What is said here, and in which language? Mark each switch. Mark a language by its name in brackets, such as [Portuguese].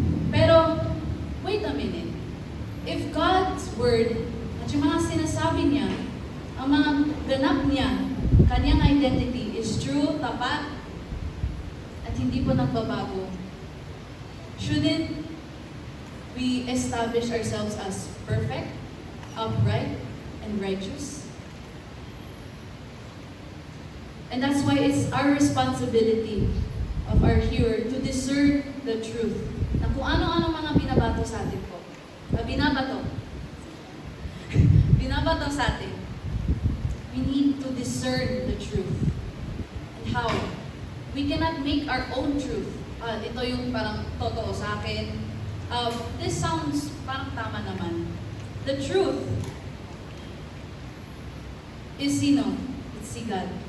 [English] Pero, wait a minute. If God's word [Filipino] at yung mga sinasabi niya, ang mga ganap niya, kanyang identity is true, tapat, at hindi po nagbabago, [English] shouldn't we establish ourselves as perfect, upright, and righteous? And that's why it's our responsibility of our hearer to discern the truth. [Filipino] Na kung ano-ano mga binabato sa atin po. Binabato sa atin. [English] We need to discern the truth. And how? We cannot make our own truth. [Filipino] Ito yung parang totoo sa akin. [English] This sounds [Filipino] parang tama naman. [English] The truth is sino? It's si God.